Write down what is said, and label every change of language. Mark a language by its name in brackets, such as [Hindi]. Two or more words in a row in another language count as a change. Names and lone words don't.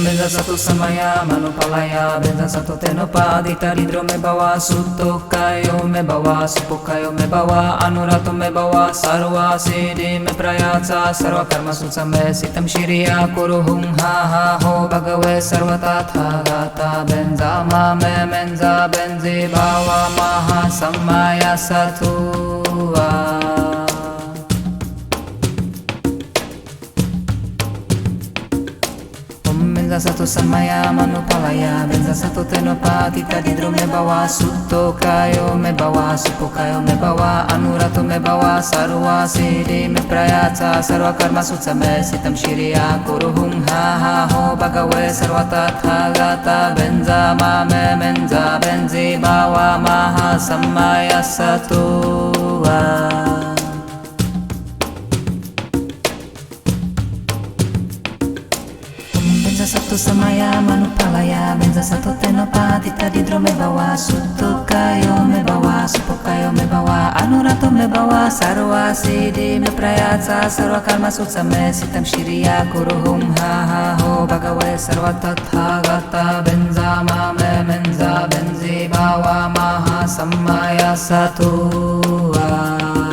[Sanskrit] satu samaya manupalaya benza satu tenopadita ridro me bawa sutto kayo me bawa supo kayo me bawa anurato me bawa sarva siddhi me prayatsa sarva karma sutsame sitam shiriya kuruhum ha ha ho bhagave sarva tathagata benza mame menza benzi bawa maha samaya satua. Benza satu samaya manupalaya benza satu tenopatita didro me bawa sutto kayo me bawa supo kayo me bawa anurato me bawa sarva siddhi me prayatsa sarva karma sutsame sitam shiriya kuruhum ha ha ho bhagave sarva tathagata benza mame menza benzi bawa maha samaya satua. Benza satu samaya manupalaya benza satu tenopatita didro me bawa sutto kayo me bawa supo kayo me bawa anurato me bawa sarva siddhi me prayatsa sarva karma sutsame sitam shiriya kuruhum ha ha ho bhagave sarva tathagata benza mame menza benzi bawa maha samaya satua.